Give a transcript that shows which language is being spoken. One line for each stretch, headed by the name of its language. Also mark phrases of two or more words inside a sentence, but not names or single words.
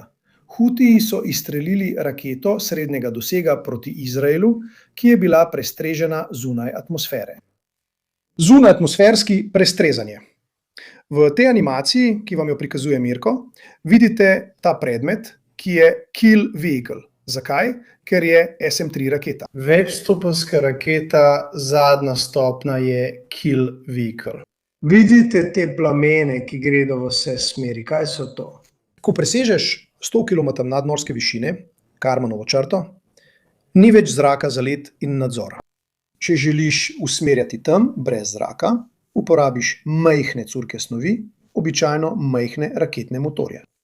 Slovenian: Hutiji so izstrelili raketo srednjega dosega proti Izraelu, ki je bila prestrežena zunaj atmosfere. Zunajatmosferski prestrezanje. V tej animaciji, ki vam jo prikazuje Mirko, vidite ta predmet, ki je
English: kill vehicle.
Slovenian: Zakaj? Ker je SM-3 raketa. Večstopenjska raketa, zadnja stopnja je
English: kill vehicle.
Slovenian: Vidite te plamene, ki gredo v vse smeri. Kaj so to? Ko presežeš 100 km nadmorske višine, Karmanovo črto, ni več zraka za let in nadzor. Če želiš usmerjati tam, brez zraka, uporabiš majhne curke snovi, običajno majhne raketne motorje.